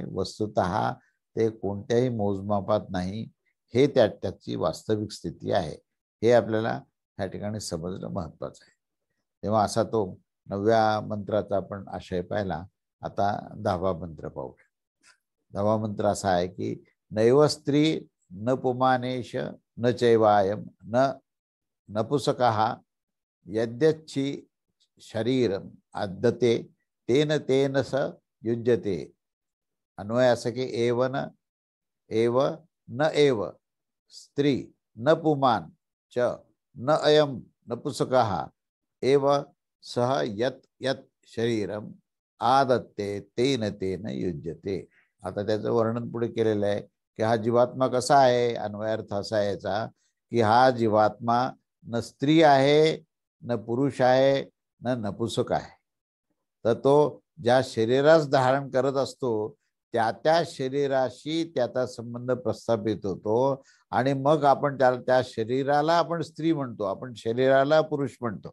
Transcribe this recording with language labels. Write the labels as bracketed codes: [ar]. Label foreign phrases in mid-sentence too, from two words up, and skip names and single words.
[mr] वस्तुतः ते कोणत्याही मोजमापात नाही, हे त्याची वास्तविक स्थिती आहे. हे आपल्याला या ठिकाणी समजणं महत्वाचं आहे. तेव्हा असा तो 9व्या मंत्राचा आपण आशय पाहिला. आता 10वा मंत्र पाहूया. 10वा मंत्र असा आहे की [sa] नैव स्त्री न पुमानेश न चैवायम न नपुसकः यद्यच्छी शरीरम आद्यते तेन तेन स युज्यते. [mr] अन्वय असं की [sa] एव न एव स्त्री न पुमान च न अयम नपुसकः एव सह यत यत शरीरम आदत्ते तेन तेन युज्यते. [mr] आता त्याचं वर्णन पुढे केलेलं आहे की हा जीवात्मा कसा आहे. अन्वयार्थ असा आहे याचा की हा जीवात्मा न स्त्री आहे, न पुरुष आहे, न नपुसक आहे. तर तो ज्या शरीरास धारण करत असतो त्या त्या शरीराशी त्याचा संबंध प्रस्थापित होतो आणि मग आपण त्या शरीराला आपण स्त्री म्हणतो, आपण शरीराला पुरुष म्हणतो.